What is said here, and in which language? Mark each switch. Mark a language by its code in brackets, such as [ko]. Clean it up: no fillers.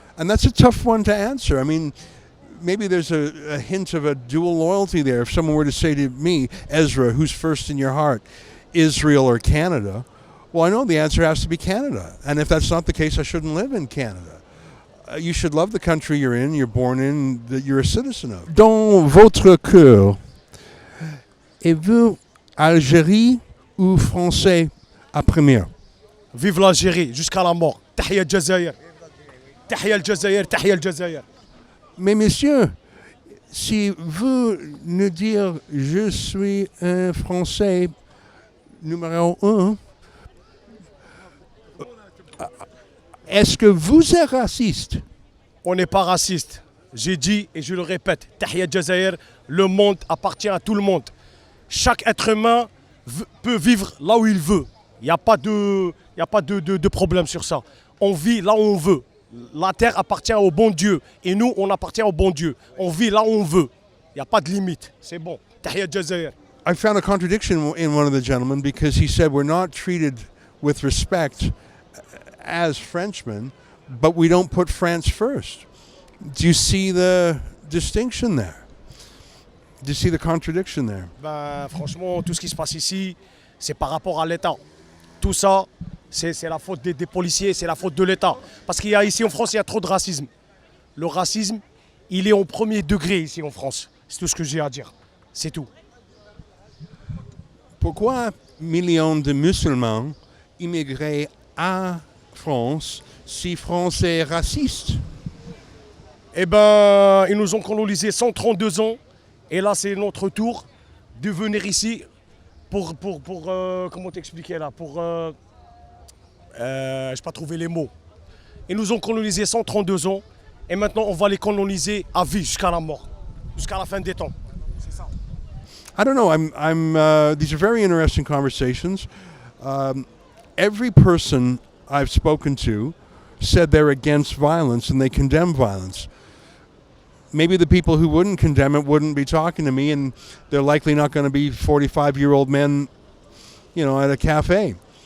[en] And that's a tough one to answer. I mean, maybe there's a hint of a dual loyalty there. If someone were to say to me, Ezra, who's first in your heart, Israel or Canada? Well, I know the answer has to be Canada. And if that's not the case, I shouldn't live in Canada. You should love the country you're in, you're born in, that you're a citizen of. [fr] Dans votre cœur, êtes-vous Algérie ou Français à première? Vive l'Algérie, jusqu'à la mort. [ar] Tahia al-Jazair. Tahia al-Jazair, Tahia al-Jazair. [fr] Mais monsieur, si vous nous dire je suis un Français numéro 1, est-ce que vous êtes raciste? On n'est pas raciste. J'ai dit et je le répète, [ar] Tahia al-Jazair, [fr] le monde appartient à tout le monde. Chaque être humain peut vivre là où il veut. Il n'y a pas de problème sur ça. On vit là où on veut. La terre appartient au bon Dieu. Et nous, on appartient au bon Dieu. On vit là où on veut. Il n'y a pas de limite. C'est bon. [ar] Tahia al-Jazair. [en] I found a contradiction in one of the gentlemen because he said we're not treated with respect as Frenchmen, but we don't put France first. Do you see the distinction there? Do you see the contradiction there? [fr] Ben, franchement, tout ce qui se passe ici, c'est par rapport à l'État. Tout ça, c'est la faute des policiers, c'est la faute de l'État. Parce qu'il y a ici en France, il y a trop de racisme. Le racisme, il est au premier degré ici en France. C'est tout ce que j'ai à dire. C'est tout. Pourquoi millions de musulmans immigrés à France si France est raciste? Eh ben, ils nous ont colonisé 132 ans. Et là, c'est notre tour de venir ici pour comment t'expliquer là, je n'ai pas trouvé les mots. Ils nous ont colonisé 132 ans et maintenant on va les coloniser à vie jusqu'à la mort, jusqu'à la fin des temps. C'est ça. [en] I don't know. These are very interesting conversations. Every person I've spoken to said they're against violence and they condemn violence. Maybe the people who wouldn't condemn it wouldn't be talking to me, and they're likely not going to be 45-year-old men, at a cafe.